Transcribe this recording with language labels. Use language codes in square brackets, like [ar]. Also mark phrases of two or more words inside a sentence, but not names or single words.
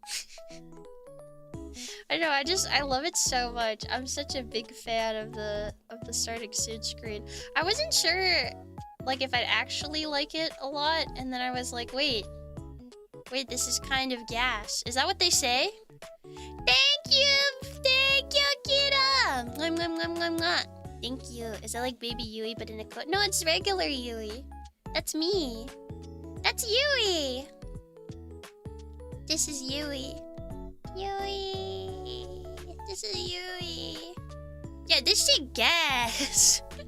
[en] I know, I love it so much. I'm such a big fan of the starting soon screen. I wasn't sure like if I'd actually like it a lot, and then I was like, wait, this is kind of gas. Is that what they say? Thank you, Kira. Mwah, mwah, mwah, mwah, mwah. Thank you. Is that like baby Yui but in a coat? No, it's regular Yui. That's me. That's Yui. This is Yui. Yui. This is Yui. Yeah, this shit gas.